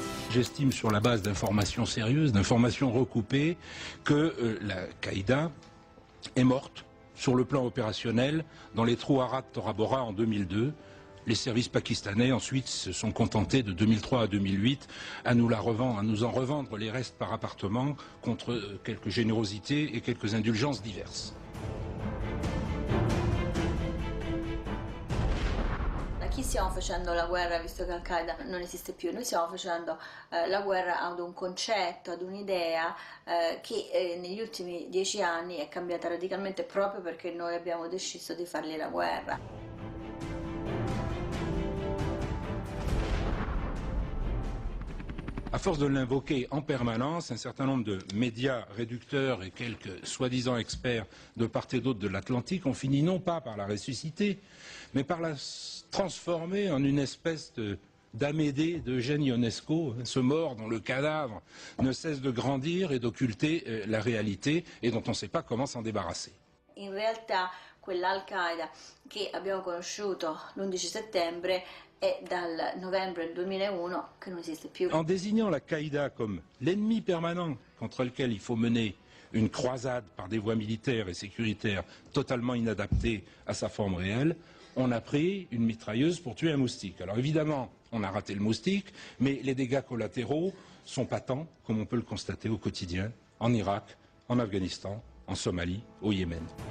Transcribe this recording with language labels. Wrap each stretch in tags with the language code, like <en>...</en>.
<fr>J'estime, sur la base d'informations sérieuses, d'informations recoupées, que la Qaïda est morte sur le plan opérationnel dans les trous Arad Tora Bora en 2002. Les services pakistanais ensuite se sont contentés de 2003 à 2008 à nous en revendre les restes par appartement contre quelques générosités et quelques indulgences diverses.</fr> <it>Chi stiamo facendo la guerra, visto che Al-Qaida non esiste più? Noi stiamo facendo la guerra ad un concetto, ad un'idea che negli ultimi 10 anni è cambiata radicalmente proprio perché noi abbiamo deciso di fargli la guerra.</it> <fr>À force de l'invoquer en permanence, un certain nombre de médias réducteurs et quelques soi-disant experts de part et d'autre de l'Atlantique ont fini non pas par la ressusciter, mais par la transformer en une espèce d'Amédée d'Eugène Ionesco, ce mort dont le cadavre ne cesse de grandir et d'occulter la réalité et dont on ne sait pas comment s'en débarrasser.</fr> <it>In realtà quella Al-Qaida che abbiamo conosciuto l'11 settembre è dal novembre 2001 che non esiste più.</it> <fr>En désignant la Qaïda comme l'ennemi permanent contre lequel il faut mener une croisade par des voies militaires et sécuritaires totalement inadaptées à sa forme réelle, on a pris une mitrailleuse pour tuer un moustique. Alors évidemment, on a raté le moustique, mais les dégâts collatéraux sont patents, comme on peut le constater au quotidien, en Irak, en Afghanistan, en Somalie, au Yémen.</fr>